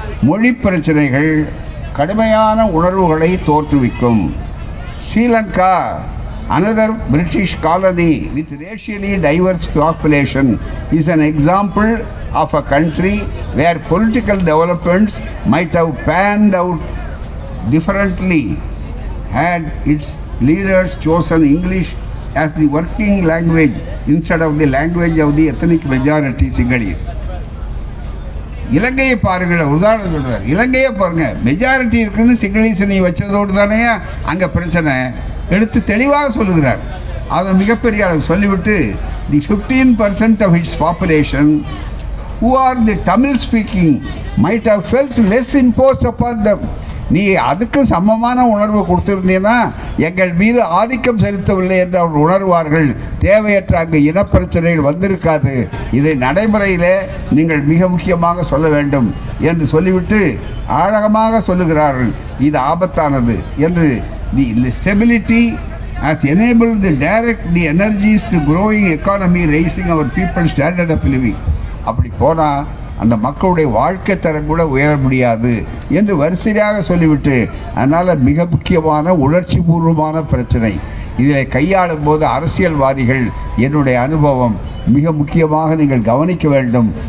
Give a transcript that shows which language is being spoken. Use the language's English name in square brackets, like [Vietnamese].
[Tamil] மொழி பிரச்சனைகள் கடுமையான உணர்வுகளை தோற்றுவிக்கும். [English] Sri Lanka, another British colony with racially diverse population, is an example of a country where political developments might have panned out differently had its leaders chosen English as the working language instead of the language of the ethnic majority Sinhalese. [Tamil] இலங்கையை பாருங்கள், உதாரணம் சொல்கிறார். இலங்கையை பாருங்கள், majority இருக்குன்னு சிங்களீஸை நீ வச்சதோடு தானே அங்கே பிரச்சனை எடுத்து தெளிவாக சொல்லுகிறார். அதை மிகப்பெரிய அளவு சொல்லிவிட்டு [English] The 15% of its population who are the Tamil speaking might have felt less imposed upon them. [Tamil] நீ அதுக்கு சமமான உணர்வு கொடுத்துருந்தீங்கன்னா எங்கள் மீது ஆதிக்கம் செலுத்தவில்லை என்று அவர் உணர்வார்கள். தேவையற்ற அங்கு இனப்பிரச்சனைகள் வந்திருக்காது. இதை நடைமுறையில் நீங்கள் மிக முக்கியமாக சொல்ல வேண்டும் என்று சொல்லிவிட்டு ஆழமாக சொல்லுகிறார்கள். இது ஆபத்தானது என்று. [English] The stability has enabled the energies to growing economy, raising our people's standard of living. [Tamil] அப்படி போனால் அந்த மக்களுடைய வாழ்க்கை தரம் கூட உயர முடியாது என்று வரிசையாக சொல்லிவிட்டு, அதனால் மிக முக்கியமான உணர்ச்சி பூர்வமான பிரச்சனை இதில் கையாளும் போது அரசியல்வாதிகள் என்னுடைய அனுபவம் மிக முக்கியமாக நீங்கள் கவனிக்க வேண்டும்.